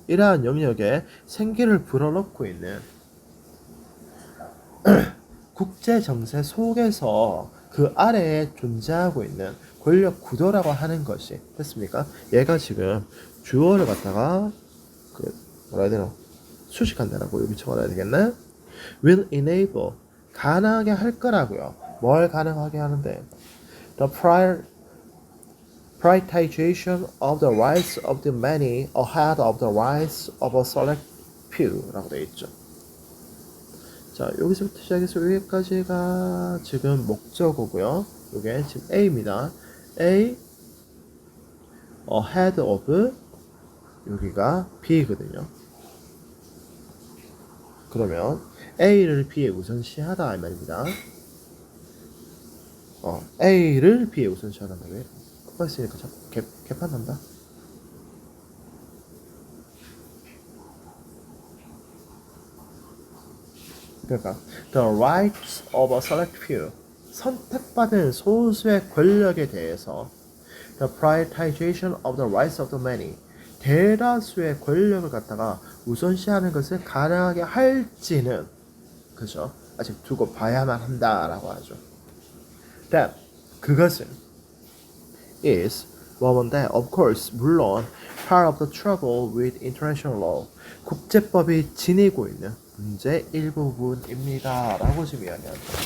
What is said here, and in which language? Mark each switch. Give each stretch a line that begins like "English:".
Korean: 이러한 영역에 생기를 불어넣고 있는 국제 정세 속에서 그 아래에 존재하고 있는 권력 구도라고 하는 것이 됐습니까? 얘가 지금 주어를 갖다가 그 뭐라 해야 되나 수식한다라고 여기 적어놔야 되겠네.
English: will enable
Korean: 가능하게 할 거라고요. 뭘 가능하게 하는데
English: the prioritization of the rights of the many ahead of the rights of a select few
Korean: 라고 되어 있죠. 자, 여기서부터 시작해서 여기까지가 지금 목적어고요. 이게 지금 A입니다.
English: A ahead of
Korean: 여기가 B거든요. 그러면 A를 B에 우선시하다 이 말입니다. A를 B에 우선시하다 왜? 그거 있으니까 자꾸 개판난다. 그러니까
English: the rights of a select few
Korean: 선택받은 소수의 권력에 대해서
English: the prioritization of the rights of the many
Korean: 대다수의 권력을 갖다가 우선시하는 것을 가능하게 할지는 그죠? 아직 두고 봐야만 한다라고 하죠.
English: That
Korean: 그것은
English: is
Korean: 뭐뭔데
English: of course
Korean: 물론
English: part of the trouble with international law
Korean: 국제법이 지니고 있는 문제 일부분입니다 라고 지금 이야기하죠.